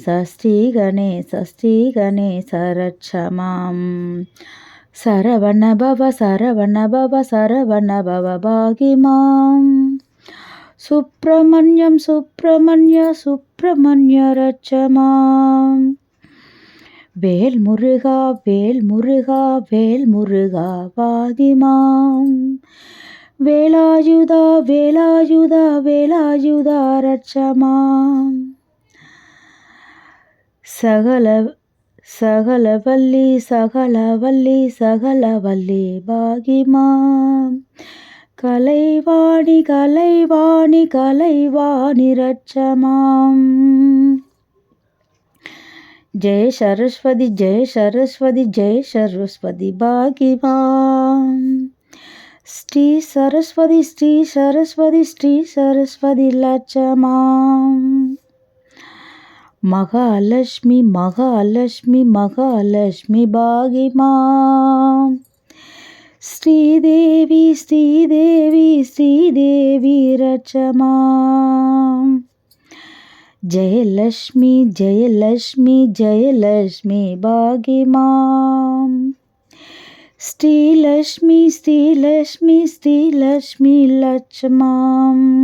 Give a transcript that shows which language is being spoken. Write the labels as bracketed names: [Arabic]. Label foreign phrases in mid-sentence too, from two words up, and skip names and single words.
[Sanskrit] శ్రీ గణేశ శ్రీ గణేశ రక్ష మాం సరవణ భవ సరవణ భవ సరవణ భవ భాగి మాం సుబ్రహ్మణ్యం సుబ్రహ్మణ్య సుబ్రహ్మణ్య రక్ష మాం [Tamil] வேல் முருகா வேல் முருகா வேல் முருகா [Sanskrit] பாகி மாம் வேலாயுதா வேலாயுதா வேலாயுதா ரட்சமாம் சகலவல்லி சகலவல்லி சகலவல்லி பாகி மாம் கலைவாணி கலைவாணி கலைவாணி ரட்சமாம் जय सरस्वती जय सरस्वती जय सरस्वती भागी मां श्री सरस्वती श्री सरस्वती श्री सरस्वती लक्ष्मां महालक्ष्मी महालक्ष्मी महालक्ष्मी भागी मां श्रीदेवी श्रीदेवी श्रीदेवी रक्षमां जयलक्ष्मी जयलक्ष्मी जयलक्ष्मी भागी मां श्रीलक्ष्मी श्रीलक्ष्मी श्रीलक्ष्मी लक्ष्मां